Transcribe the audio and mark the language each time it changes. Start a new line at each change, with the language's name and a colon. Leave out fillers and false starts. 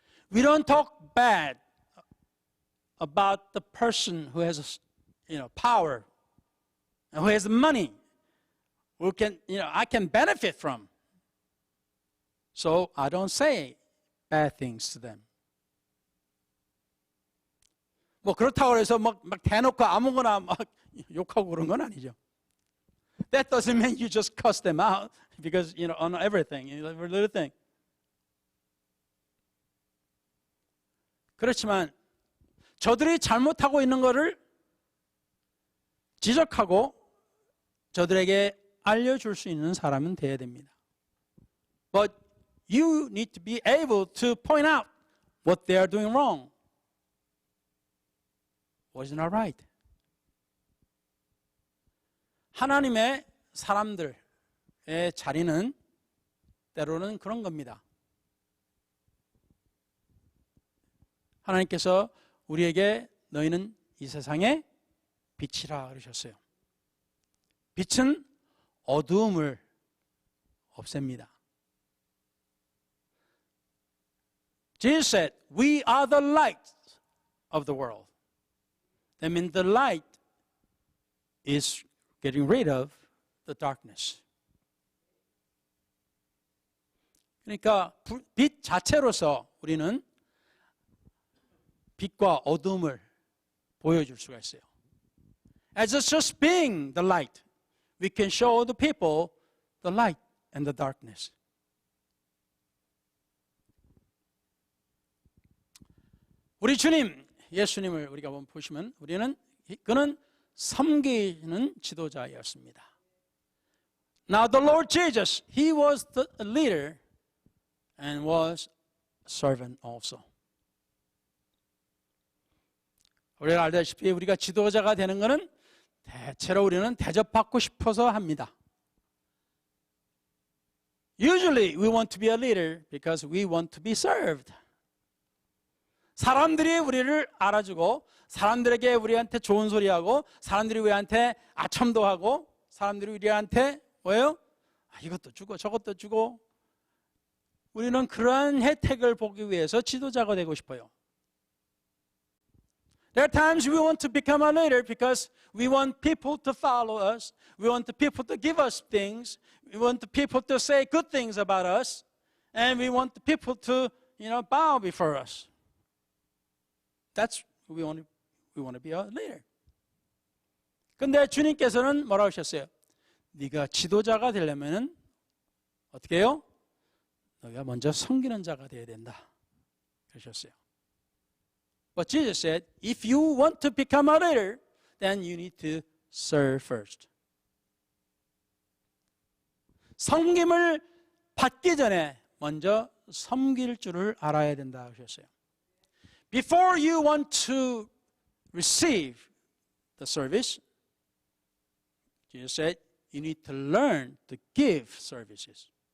English: We don't talk bad about the person who has, power, and who has money, who can, I can benefit from. So I don't say bad things to them.
Korean: 그렇다고 해서 막 대놓고 아무거나 막 욕하고 그런 건 아니죠.
English: That doesn't mean you just cuss them out because, on everything, every little thing.
Korean: 그렇지만 저들이 잘못하고 있는 것을 지적하고 저들에게 알려줄 수 있는 사람은 돼야 됩니다.
English: But you need to be able to point out what they are doing wrong. What is not right?
Korean: 하나님의 사람들의 자리는 때로는 그런 겁니다. 하나님께서 우리에게 너희는 이 세상의 빛이라 그러셨어요. 빛은 어두움을 없앱니다.
English: Jesus said, we are the light of the world. That means the light is getting rid of the darkness.
Korean: 그러니까 빛 자체로서 우리는 빛과 어둠을 보여줄 수가 있어요.
English: As just being the light, we can show the people the light and the darkness.
Korean: 우리 주님, 예수님을 우리가 보시면 그는 섬기는 지도자였습니다.
English: Now the Lord Jesus, he was the leader and was a servant also.
Korean: 우리가 알다시피 우리가 지도자가 되는 것은 대체로 우리는 대접받고 싶어서 합니다.
English: Usually we want to be a leader because we want to be served.
Korean: 사람들이 우리를 알아주고 사람들에게 우리한테 좋은 소리하고 사람들이 우리한테 아첨도 하고 사람들이 우리한테 뭐예요? 이것도 주고 저것도 주고 우리는 그러한 혜택을 보기 위해서 지도자가 되고 싶어요.
English: There are times we want to become a leader because we want people to follow us. We want the people to give us things. We want the people to say good things about us. And we want the people to, bow before us. That's we want to be a leader.
Korean: 근데 주님께서는 뭐라고 하셨어요? 네가 지도자가 되려면은 어떻게 해요? 너가 먼저 섬기는 자가 되어야 된다. 그러셨어요.
English: But Jesus said, if you want to become a leader, then you need to serve first.
Korean: 섬김을 받기 전에 먼저 섬길 줄을 알아야 된다 하셨어요.
English: Before you want to receive the service, Jesus said, you need to learn to give services.